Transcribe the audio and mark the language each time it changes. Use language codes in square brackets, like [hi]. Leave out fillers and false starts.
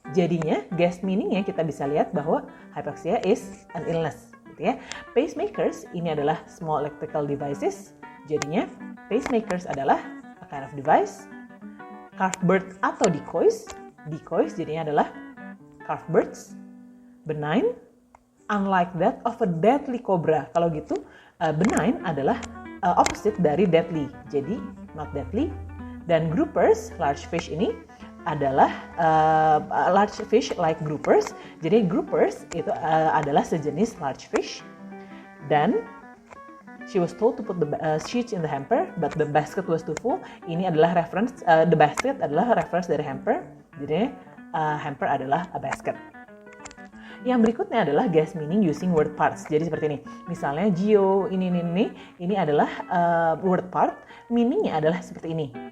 [id] Jadinya guess meaning-nya kita bisa lihat bahwa [en] hypoxia is an illness. [id] Gitu ya. [en] Pacemakers [id] ini adalah [en] small electrical devices. Jadinya pacemakers adalah a kind of device. Carved bird atau decoys. Decoys jadinya adalah carved birds. Benign, unlike that of a deadly cobra. [id] Kalau gitu, benign adalah opposite dari deadly. [en] Jadi, not deadly. Dan groupers, large fish [id] ini adalah [en] large fish like groupers. [id] Jadi, groupers itu adalah sejenis large fish. [en] Dan she was told to put the sheets in the hamper, but the basket was too full. [id] Ini adalah [en] reference, the basket adalah reference dari hamper. Jadi, hamper adalah a basket. [id] Yang berikutnya adalah guess meaning using word parts. Jadi seperti ini. Misalnya geo ini adalah word part, meaningnya adalah seperti ini.